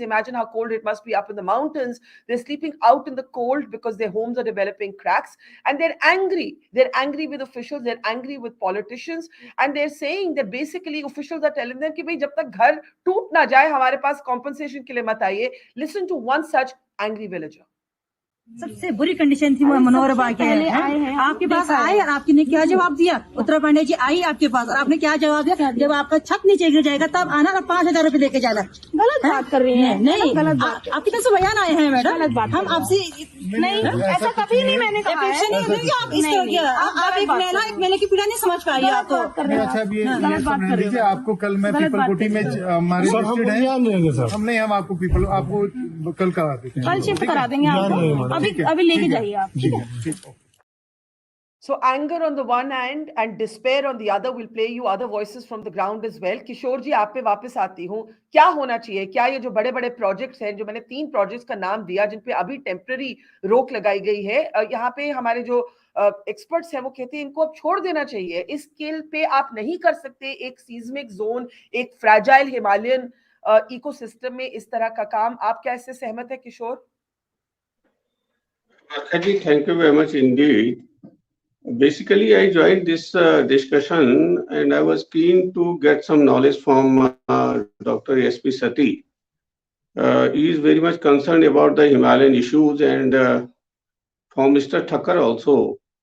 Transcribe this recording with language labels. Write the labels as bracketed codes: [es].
[en] Imagine how cold it must be up in the mountains. They're sleeping out in the cold because their homes are developing cracks, and they're angry. They're angry with officials, they're angry with politicians, and they're saying that basically officials are telling them [hi] कि भाई जब तक घर टूट ना जाए हमारे पास compensation के लिए मत आइए. [en] Listen to one such angry villager. [hi] सबसे बुरी कंडीशन थी मनोहर बाग के आपके पास आए और आपने क्या जवाब दिया? उत्तरा पांडे जी आई आपके पास और आपने क्या जवाब दिया? जब आपका छत नीचे गिर जाएगा तब आना और 5,000 रुपए लेके जाना. गलत बात कर रही है. नहीं, गलत बात. आपकी तरफ से बयान आए हैं मैडम. गलत बात. हम आपसे नहीं, ऐसा कभी नहीं मैंने कहा है. आप इस तरह किया. आप एक मेले की पीड़ा नहीं समझ पाई. आप तो अच्छा अब ये समझ लीजिए, आपको कल मैं पीपल कोटी में हमारे हम नहीं, हम आपको आपको कल करा देंगे. कल शिफ्ट करा देंगे आपको. अभी लेके जाइए आप. ठीक है. So anger on the one hand and despair on the other. We'll play you other voices from the ground as well. किशोर जी, आप पे वापस आती हूँ. क्या होना चाहिए? क्या ये जो बड़े बड़े प्रोजेक्ट्स हैं, जो मैंने 3 प्रोजेक्ट्स का नाम दिया जिन पे अभी टेम्पररी रोक लगाई गई है, यहाँ पे हमारे जो एक्सपर्ट्स हैं वो कहते हैं इनको अब छोड़ देना चाहिए. इस स्केल पे आप नहीं कर सकते. एक सीज्मिक जोन, एक फ्रैजाइल हिमालयन इकोसिस्टम में इस तरह का काम. आप क्या इससे सहमत है किशोर? [en] Thank you very much indeed. Basically, I joined this discussion and I was keen to get some knowledge from Dr. S.P. Sati. He is very much concerned about the Himalayan issues and from Mr. Thakkar also.